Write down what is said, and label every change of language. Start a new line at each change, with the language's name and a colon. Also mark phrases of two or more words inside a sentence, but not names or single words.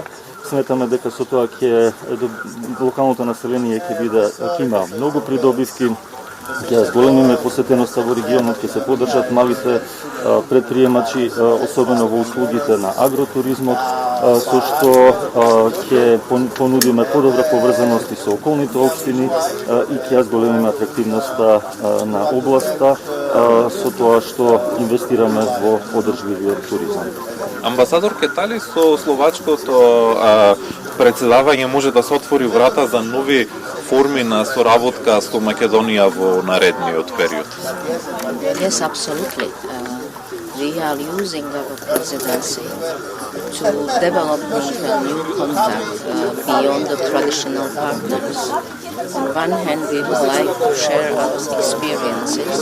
Macedonian: Сметаме дека со тоа ќе локалното население ќе има многу придобивки, ќе зголемиме посетеноста во регионот, ќе се поддржат малите предприемачи, особено во услугите на агротуризмот, со што ќе понудиме подобра поврзаност со околните општини и ќе ја зголемиме атрактивноста на областа со тоа што инвестираме во одржливиот туризам. Амбасадор Кетали, со словачкото председавање може да се отвори врата за нови форми на соработка со Македонија во наредниот период?
English: Yes, absolutely. We are using our presidency to develop a new contact beyond the traditional partners. On one hand, we would like to share our experiences.